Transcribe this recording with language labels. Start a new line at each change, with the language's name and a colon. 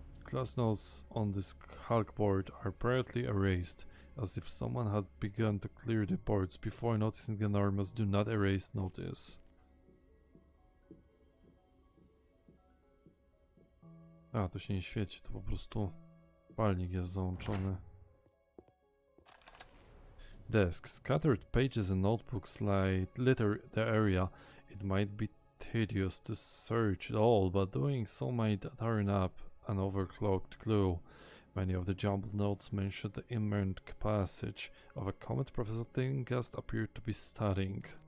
English: Class notes on this Hulk board are permanently erased. as if someone had begun to clear the boards before noticing the enormous "do not erase" notice.
Polish: A, to się nie świeci, to po prostu palnik jest załączony.
English: Desk. Scattered pages and notebooks litter the area. It might be tedious to search it all, but doing so might turn up an overclocked clue. Many of the jumbled notes mention the imminent passage of a comet Professor Tillinghast appeared to be studying.